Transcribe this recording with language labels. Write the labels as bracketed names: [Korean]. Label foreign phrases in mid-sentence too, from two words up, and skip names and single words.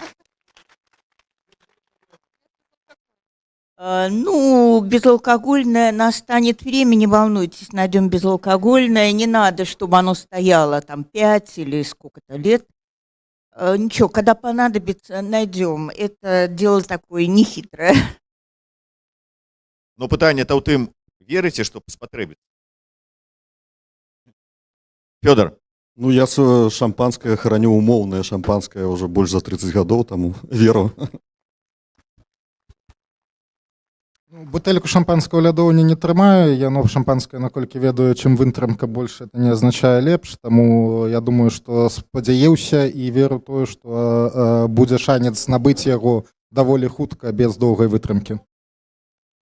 [Russian] Безалкогольное настанет время, не волнуйтесь, найдем безалкогольное. Не надо, чтобы оно стояло там 5 или сколько-то лет. Ничего, когда понадобится, найдем. Это дело такое нехитрое. [Belarusian] Но пытанне-то ў тым, верыце, што спатрэбіцца? Фёдор. [Russian] Я шампанское храню [Belarusian] умоўнае шампанское уже больш за 30 гадоў, таму веру. Бутэльку шампанского лядоўні не трымаю, яно шампанское, наколькі ведаю, чым вытрымка больш, это не азначае лепш, таму я думаю, што спадзяюся і веру тое, што будзе шанец набыць яго даволі хутка без доўгай вытрымкі.